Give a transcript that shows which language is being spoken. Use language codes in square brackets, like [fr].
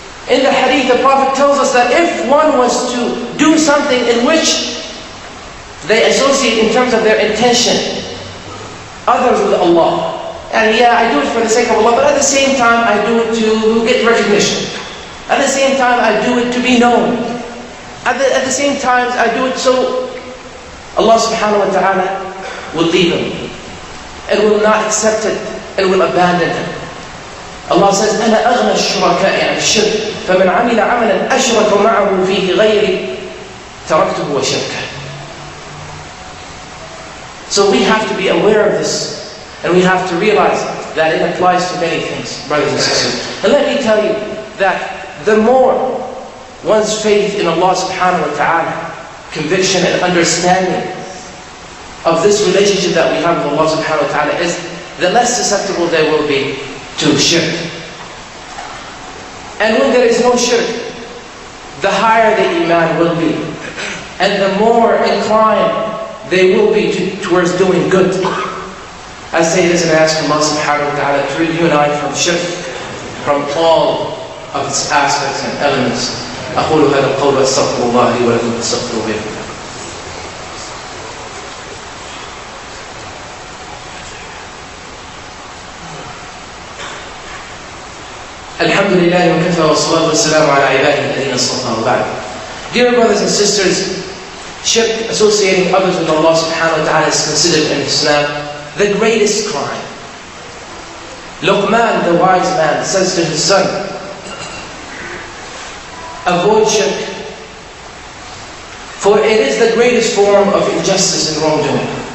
[en] In the hadith, the Prophet tells us that if one was to do something in which they associate in terms of their intention others with Allah, and yeah, I do it for the sake of Allah, but at the same time I do it to get recognition. At the same time I do it to be known. At the same time I do it so Allah subhanahu wa ta'ala will leave him and will not accept it and will abandon him. Allah says, [ar] أَنَا أَغْنَى الشُّرَكَاءِ عَنِ الشِّرْكِ فَمَنْ عَمِلَ عَمَلًا أَشْرَكَ مَعَهُ فِيهِ غَيْرِي تَرَكْتُهُ وَشِرْكَهُ. [en] So we have to be aware of this. And we have to realize that it applies to many things, brothers and sisters. And let me tell you that the more one's faith in Allah subhanahu wa ta'ala, conviction and understanding of this relationship that we have with Allah subhanahu wa ta'ala is, the less susceptible they will be to shirk. And when there is no shirk, the higher the iman will be. And the more inclined they will be towards doing good. I say this and ask Allah subhanahu wa ta'ala to reunite from shirk, from all of its aspects and elements. [ar] أقول هذا القول أستغفر الله لي ولكم فاستغفروه به. الحمد لله وكفى والصلاة والسلام على عباده الذين اصطفى وبعد. [en] Dear brothers and sisters, shirk, associating others with Allah subhanahu wa ta'ala, is considered in Islam the greatest crime. Luqman, the wise man, says to his son, avoid shirk, for it is the greatest form of injustice and wrongdoing.